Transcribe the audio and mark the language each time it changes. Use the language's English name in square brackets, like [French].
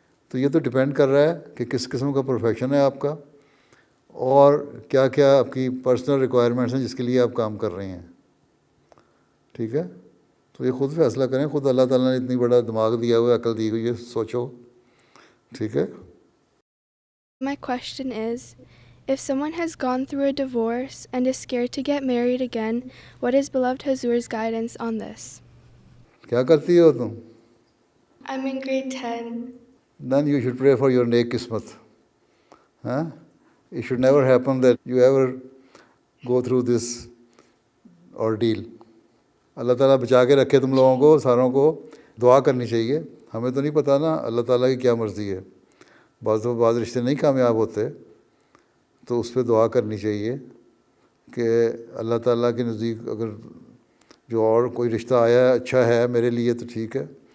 [Urdu] تو یہ تو ڈپینڈ کر رہا ہے کہ کس قسم کا پروفیشن ہے آپ کا, اور کیا کیا آپ کی پرسنل ریکوائرمنٹس ہیں جس کے لیے آپ کام کر رہے ہیں. ٹھیک ہے. تو یہ خود فیصلہ کریں. خود اللہ تعالیٰ نے اتنی بڑا دماغ دیا ہوا ہے, عقل دی ہوئی ہے, سوچو. ٹھیک ہے. [English] My question is, if someone has gone through a divorce and is scared to get married again, what is beloved Hazur's guidance on this? [Urdu] کیا کرتی ہو تم؟ [English] I'm in grade 10. Then you should pray for your [Urdu] نیک قسمت. [English] Huh? It should never happen that you ever go through this ordeal. [Urdu] اللہ تعالیٰ بچا کے رکھے تم لوگوں کو, ساروں کو. دعا کرنی چاہیے. ہمیں تو نہیں پتہ نا اللہ تعالیٰ کی کیا مرضی ہے. بعض رشتے نہیں کامیاب ہوتے, تو اس پہ دعا کرنی چاہیے کہ اللہ تعالیٰ کے نزدیک اگر جو اور کوئی رشتہ آیا ہے اچھا ہے میرے لیے تو ٹھیک ہے.